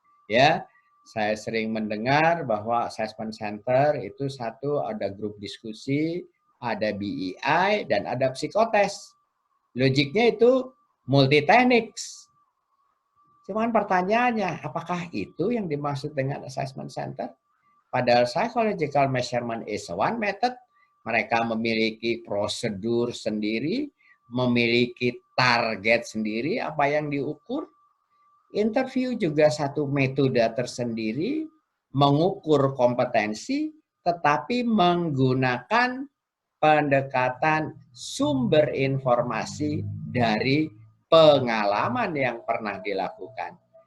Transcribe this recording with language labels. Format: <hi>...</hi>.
<id>Ya, saya sering mendengar bahwa assessment center itu satu ada grup diskusi, ada BEI, dan ada psikotes. Logiknya itu multi tekniks. Cuman pertanyaannya, apakah itu yang dimaksud dengan assessment center?</id> <en>Padahal psychological measurement is one method.</en> <id>Mereka memiliki prosedur sendiri, memiliki target sendiri, apa yang diukur. Interview juga satu metode tersendiri, mengukur kompetensi, tetapi menggunakan pendekatan sumber informasi dari pengalaman yang pernah dilakukan.</id>